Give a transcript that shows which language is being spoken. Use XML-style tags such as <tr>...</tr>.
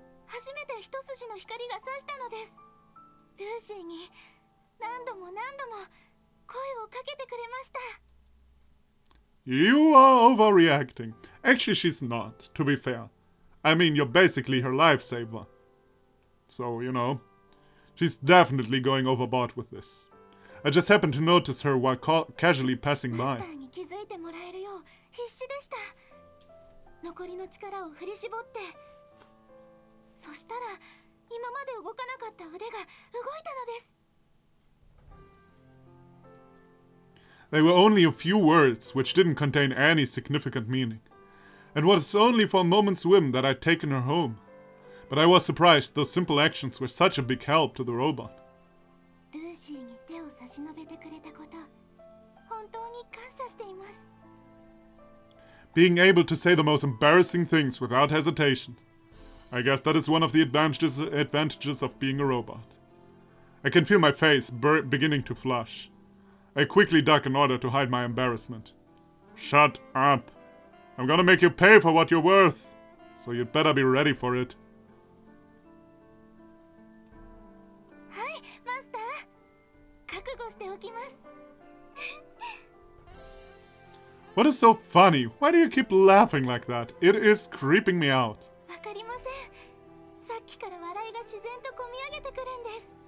<ja>初めて一筋の光が差したのです。ルーシーに何度も何度も声をかけてくれました。</ja> <en>You are overreacting. Actually, she's not, to be fair. I mean, you're basically her lifesaver. So, you know, she's definitely going overboard with this. I just happened to notice her while casually passing</en> <ja>マ</ja> <en>by.</en> <ja>スターに気づいてもらえるよう必死でした。残りの力を振り絞って、そしたら今まで動かなかった腕が動いたのです。</ja> <en>They were only a few words, which didn't contain any significant meaning. It was only for a moment's whim that I'd taken her home. But I was surprised those simple actions were such a big help to the robot.</en> <ja>ルーシーに手を差し伸べてくれたこと、本当に感謝しています。</ja> <en>Being able to say the most embarrassing things without hesitation. I guess that is one of the advantages of being a robot. I can feel my face beginning to flush. I quickly duck in order to hide my embarrassment. Shut up. I'm gonna make you pay for what you're worth. So you'd better be ready for it.</en> <ja>はい、マスター。覚悟しておきます。</ja> <en>What is so funny? Why do you keep laughing like that? It is creeping me out.</en> <ja>わかりません。さっきから笑いが自然とこみ上げてくるんです。</ja>